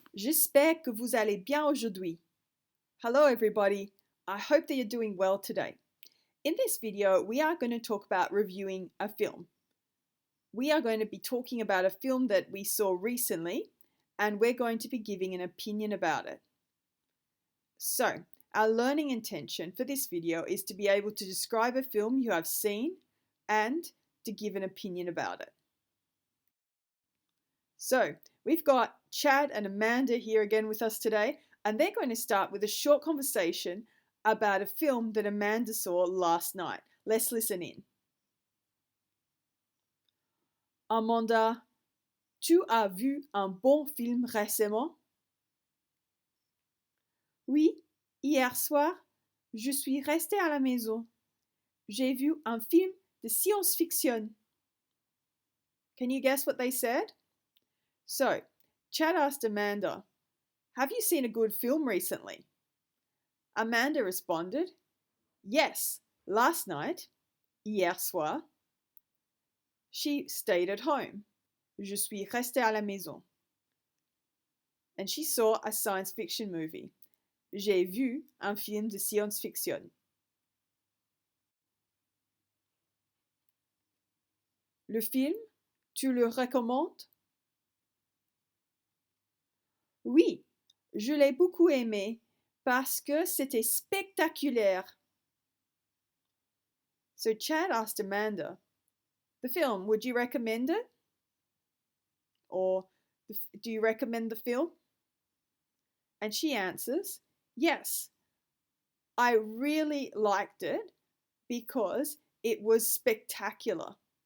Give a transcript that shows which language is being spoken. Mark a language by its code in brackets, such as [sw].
[fr] J'espère que vous allez bien aujourd'hui. [en] Hello everybody, I hope that you're doing well today. In this video, we are going to talk about reviewing a film. We are going to be talking about a film that we saw recently, and we're going to be giving an opinion about it. So, our learning intention for this video is to be able to describe a film you have seen and to give an opinion about it. So, we've got Chad and Amanda here again with us today, and they're going to start with a short conversation about a film that Amanda saw last night. Let's listen in. [fr] Amanda, tu as vu un bon film récemment? Oui, hier soir, je suis restée à la maison. J'ai vu un film de science-fiction. [en] Can you guess what they said? So, Chad asked Amanda, have you seen a good film recently? Amanda responded, yes, last night, [fr] hier soir. [en] She stayed at home. [fr] Je suis restée à la maison. [en] And she saw a science fiction movie. [fr] J'ai vu un film de science-fiction. Le film, tu le recommandes? Oui, je l'ai beaucoup aimé parce que c'était spectaculaire. [en] So Chad asked Amanda, the film, would you recommend it? Or do you recommend the film? And she answers, yes, I really liked it because it was spectacular.